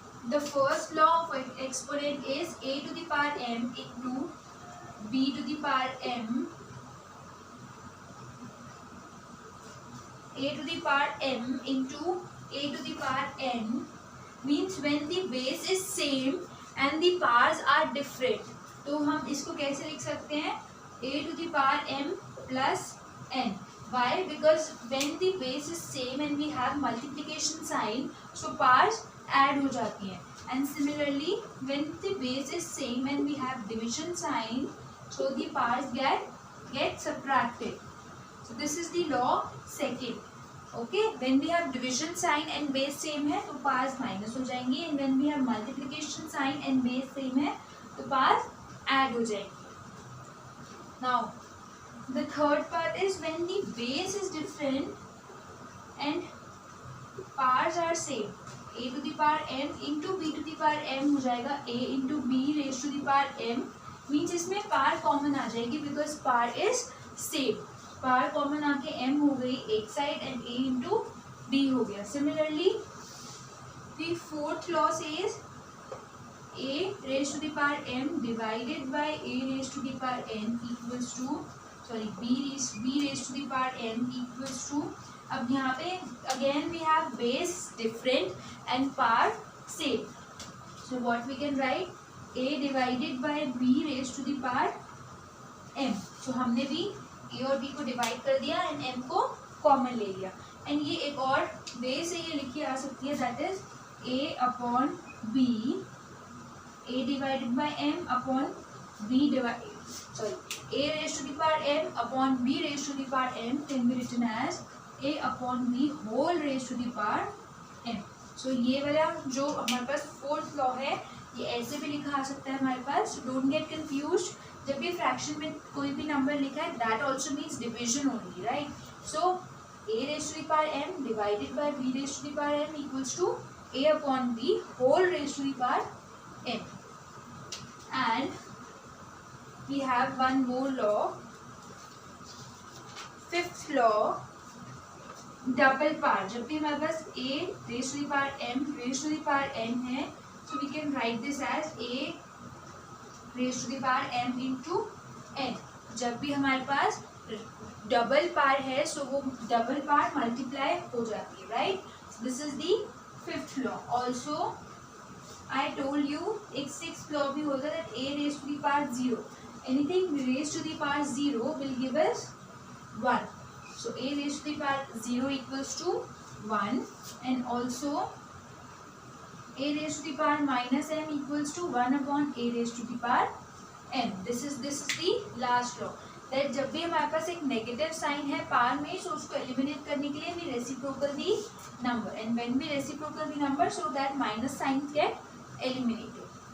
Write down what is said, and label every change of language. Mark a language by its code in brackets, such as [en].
[en] The first law of exponent is a to the power m into b to the power m. A to the power m into a to the power n means when the base is same and the powers are different. [hi] तो हम इसको कैसे लिख सकते हैं? [en] a to the power m plus n. Why? Because when the base is same and we have multiplication sign, so powers add [hi] हो जाती हैं. [en] And similarly, when the base is same and we have division sign, so the powers get subtracted. So this is the law second. Okay, when we have division sign and base same [hi] है तो powers minus हो जाएंगी, [en] and when we have multiplication sign and base same [hi] है तो powers add हो जाएंगी. [en] Now the third part is when the base is different and powers are same. a to the power m into b to the power m [hi] हो जाएगा [en] a into b raised to the power m, means [hi] इसमें power common आ जाएगी [en] because power is same. [hi] Power common आके m हो गई एक side and a into b हो गया. [en] similarly the fourth law says a raised to the power m divided by a raised to the power n equals to b raised to the power n equals to, [hi] अब यहाँ पे [en] again we have base different and power same. So what we can write, a divided by b raised to the power m. [hi] So हमने भी a और b को divide कर दिया and m को कॉमन ले लिया. [en] and [hi] ये एक और वे से ये लिखी आ सकती है, [en] That is a upon b, a divided by m upon b divide a raised to the power m upon b raised to the power m can be written as a upon b whole raised to the power m. [hi] So ये वाला जो हमारे पास fourth law है ये ऐसे भी लिखा आ सकता है हमारे पास. [en] don't get confused, [hi] जब भी फ्रैक्शन में कोई भी नंबर लिखा है [en] That also means division only, right. So a raised to the power m divided by b raised to the power m equals to a upon b whole raised to the power m. And we have one more law, fifth law, double power. [hi] जब भी हमारे पास [en] a raised to the power m raised to the power n है, so we can write this as a raised to the power m into n. [hi] जब भी हमारे पास double power है सो वो double power multiply हो जाती है, right. [en] This is the fifth law. Also I told you [hi] एक सिक्स्थ लॉ भी होता है, [en] That a raised to the power 0. Anything raised to the power 0 will give us 1. So a raised to the power 0 equals to 1, and also a raised to the power minus m equals to 1 upon a raised to the power m. This is the last law, that [hi] जब भी हमारे पास एक negative sign है power में, सो उसको eliminate करने के लिए [en] we reciprocal the number, and when we reciprocal the number so that minus signs get eliminated.